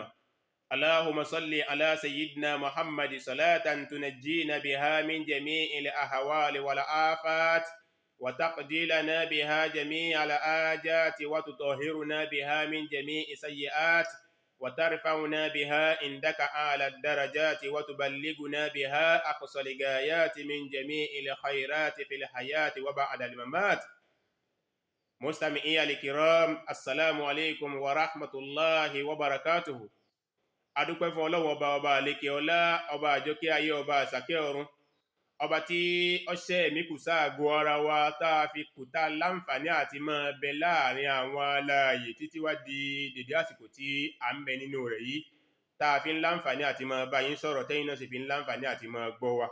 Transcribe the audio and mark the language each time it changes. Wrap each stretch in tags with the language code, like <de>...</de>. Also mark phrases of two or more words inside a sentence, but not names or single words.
<ar>اللهم صل على سيدنا محمد صلاة تنجينا بها من جميع الأهوال والآفات، وتقضي لنا بها جميع الآجات، وتطهرنا بها من جميع سيئات، وترفعنا بها عندك أعلى الدرجات، وتبلغنا بها أقصى الغايات من جميع الخيرات في الحياة وبعد الممات. مستمعي الكرام، السلام عليكم ورحمة الله وبركاته.</ar> <yo>adúpẹ́ fún Ọlọ́run ọba àlékè ọlá, ọba àjọkẹ́ ayé, ọba àsàkẹ́ ọ̀run, ọba tí ọṣẹ́ ẹ̀mí kù sáàgó ara wa tá a fi kù tá láǹfààní àti máa bẹ láàrin àwọn alààyè títí wá di dèdé àsìkò tí a ń bẹ nínú rẹ̀ yìí, tá a fi ń láǹfààní àti máa bá yín sọ̀rọ̀, tẹ́yin náà sì fi ń láǹfààní àti máa gbọ́ wa.</yo>